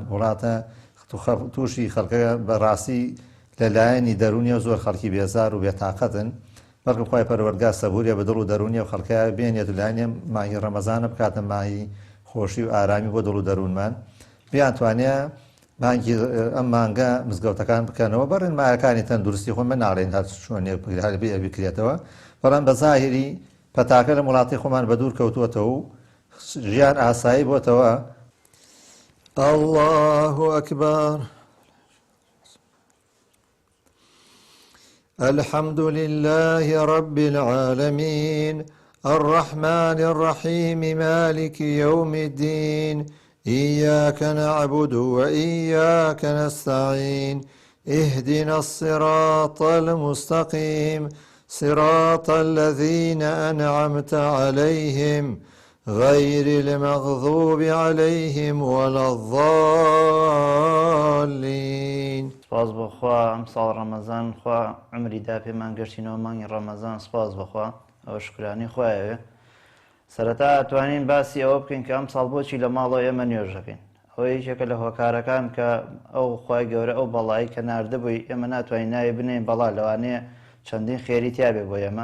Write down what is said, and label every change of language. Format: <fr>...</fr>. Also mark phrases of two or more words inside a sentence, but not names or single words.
<ckb>وڵاتە تووشی خەڵکە بەڕاستی لەلایەنی دەرونیە زۆر خەڵکی بێزار و بێتاقەتن بەڵکو خۆی پەروەردگار سەبووریە بە دڵ و دەرونیە و خەڵکە بێنێت لایەنێ مانگی ڕەمەزانە بکاتە مانگی خۆشی و ئارامی بۆ دڵ و دەروونمان بیانتوانێ مانگی ئەم مانگە مزگەوتەکان بکەنەوە بە ڕێنمایەکانی تەندروستی خۆ من ناڵێن هەر شوێنێک بکرێتەوە بەڵام بە زاهری پەتاکە لە وڵاتی خۆمان بە دوور کەوتووەتەوە و ژیان ئاسایی بۆتەوە.</ckb> <ar>الله أكبر. الحمد لله رب العالمين الرحمن الرحيم مالك يوم الدين إياك نعبد وإياك نستعين اهدنا الصراط المستقيم صراط الذين أنعمت عليهم غير المغضوب عليهم ولا الضالين.</ar> <ckb>سپاس بخوا ئەم ساڵ ڕەمەزان خوا عمری دا پێمان گەشتینەوە مانگی ڕەمەزان سپاس بخوا ئەوە شکرانی خوایەوێ. سەرەتا ئەتوانین باسی ئەوە بکەین کە ئەم ساڵ بۆچی لە ماڵەوە ئێمە نوێژەکەین. ئەوە یەکێکە لە هۆکارەکان کە ئەو خوای گەورە ئەو بەڵایی کە ناردەبووی ئێمە ناتوانین ناوی بنێین بەڵا لەوانەیە چەندین خێری تیابێ بۆ ئێمە.</ckb>